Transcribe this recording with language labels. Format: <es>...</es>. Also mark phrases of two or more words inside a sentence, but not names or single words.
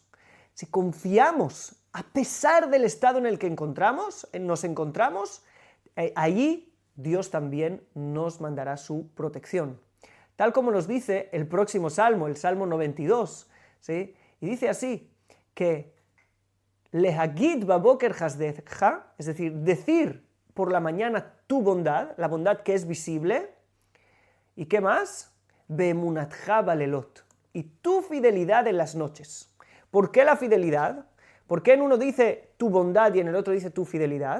<es>Si confiamos, a pesar del estado en el que nos encontramos, allí Dios también nos mandará su protección. Tal como nos dice el próximo salmo, el Salmo 92, ¿sí? Y dice así, que</es> <he>להגיד בבקר חסדך,</he> <es>es decir, decir por la mañana tu bondad, la bondad que es visible, ¿y qué más?</es> <he>ואמונתך בלילות,</he> <es>y tu fidelidad en las noches. ¿Por qué la fidelidad? ¿Por qué en uno dice tu bondad y en el otro dice tu fidelidad?</es>